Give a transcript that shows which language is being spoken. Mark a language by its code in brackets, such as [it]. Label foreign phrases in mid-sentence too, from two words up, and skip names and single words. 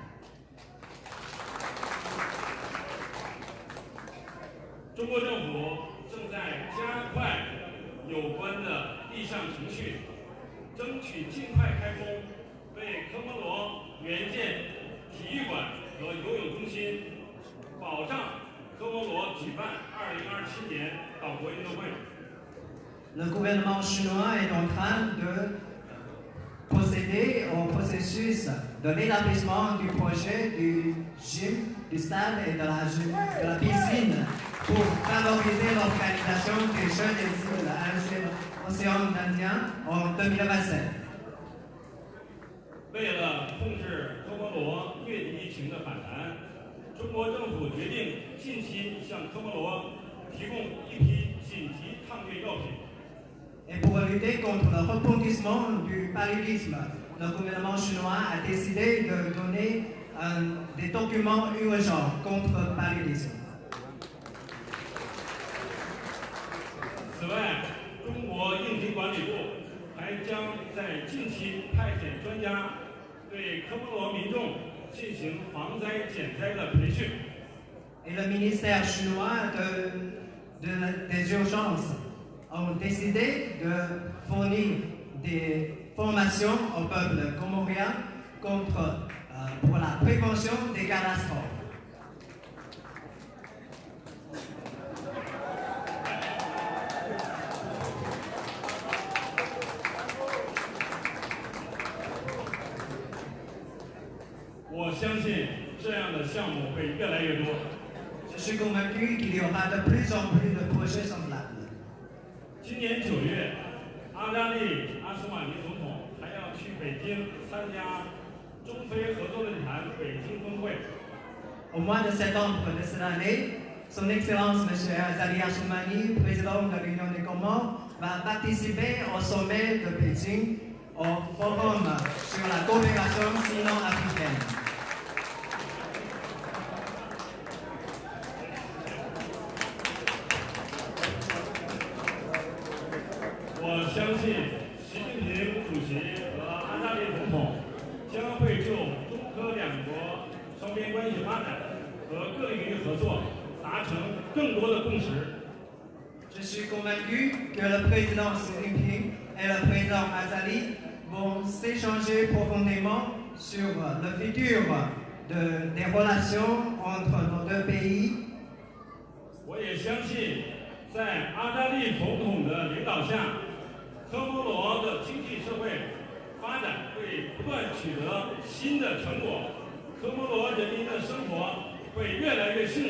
[zh] 中国政府正在加快有关的立项程序，争取尽快开工，为科摩罗援建体育馆和游泳中心，保障科摩罗举办2027年岛国运动会。 [fr] Le gouvernement chinois est en train de procéder au processus de l'établissement du projet du gym, du stade et de la piscine pour favoriser l'organisation des Jeux des océans Indiens en 2027. [zh] 为了控制科摩罗月底疫情的反弹，中国政府决定近期向科摩罗提供一批紧急抗疟药品。 [fr] Et pour lutter contre le rebondissement du paludisme, le gouvernement chinois a décidé de donner des documents urgents contre le paludisme. [zh] 此外，中国应急管理部还将在近期派遣专家对科摩罗民众进行防灾减灾的培训。 [fr] Et le ministère chinois des urgences ont décidé de fournir des formations au peuple comorien pour la prévention des catastrophes. [zh] 我相信这样的项目会越来越多。 [fr] Je suis convaincu qu'il y aura de plus en plus de projets semblables. [zh] 今年9月，阿扎利·阿苏马尼总统还要去北京参加中非合作论坛北京分会。 [fr] Au mois de septembre de cette année, Son Excellence M. Azali Assoumani, président de l'Union des Comores, va participer au sommet de Pékin, au forum sur la coopération sino-africaine. [zh] 我相信习近平主席和安大略总统将会就中科两国双边关系发展和各领域合作达成更多的共识。 [fr] Je suis convaincu que le président Xi Jinping et le président Azali vont s'échanger profondément sur le futur des relations entre nos deux pays. [zh] 我也相信，在阿扎利总统的领导下，科摩罗的经济社会发展会不断取得新的成果，科摩罗人民的生活会越来越幸福。